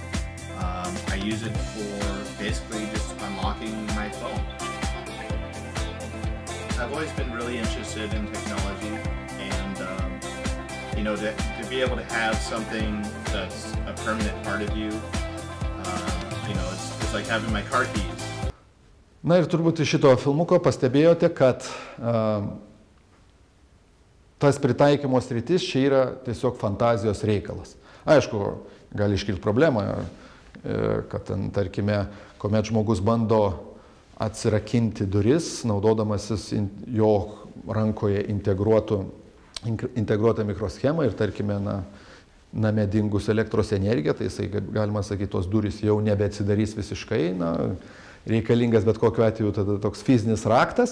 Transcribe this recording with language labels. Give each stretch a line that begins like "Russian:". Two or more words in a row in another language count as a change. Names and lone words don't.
English: I use it for basically just unlocking my phone. I've always been really interested in technology, and you know, to be able to have something that's a permanent part of you, you know, it's like having my car keys.
Lithuanian: Na ir turbūt iš šito filmuko pastebėjote, kad tas pritaikymo sritis čia yra tiesiog fantazijos reikalas. Aišku, gali iškilti problema, kad ten, tarkime, kuomet žmogus bando atsirakinti duris, naudodamasis jo rankoje integruotą mikroschemą ir, tarkime, name dingus elektros energiją, tai jisai, galima sakyti, tos durys jau nebeatsidarys visiškai, reikalingas bet kokiu atveju tada toks fizinis raktas.